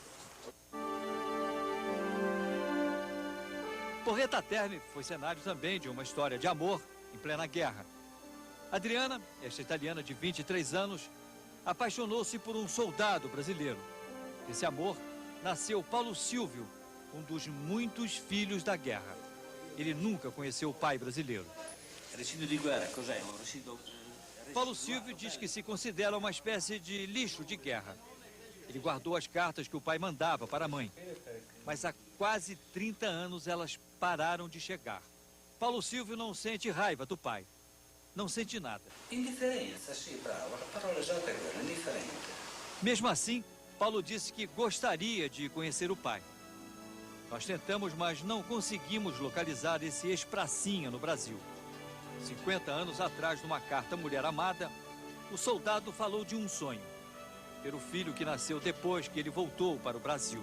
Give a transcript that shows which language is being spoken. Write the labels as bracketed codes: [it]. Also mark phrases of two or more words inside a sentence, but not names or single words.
[pt] Porreta Terme foi cenário também de uma história de amor em plena guerra. Adriana, esta italiana de 23 anos, apaixonou-se por um soldado brasileiro. Desse amor nasceu Paulo Silvio, um dos muitos filhos da guerra. Ele nunca conheceu o pai brasileiro. [it] Residuo di guerra, cos'è? Un residuo... [pt] Paulo Silvio diz que se considera uma espécie de lixo de guerra. Ele guardou as cartas que o pai mandava para a mãe. Mas há quase 30 anos elas pararam de chegar. Paulo Silvio não sente raiva do pai. Não sente nada. [it] Indifferenza, sì, bravo. A parola esatta è quella, indifferente. [pt] Mesmo assim, Paulo disse que gostaria de conhecer o pai. Nós tentamos, mas não conseguimos localizar esse ex-pracinha no Brasil. 50 anos atrás, numa carta à mulher amada, o soldado falou de um sonho. Ter o filho que nasceu depois que ele voltou para o Brasil.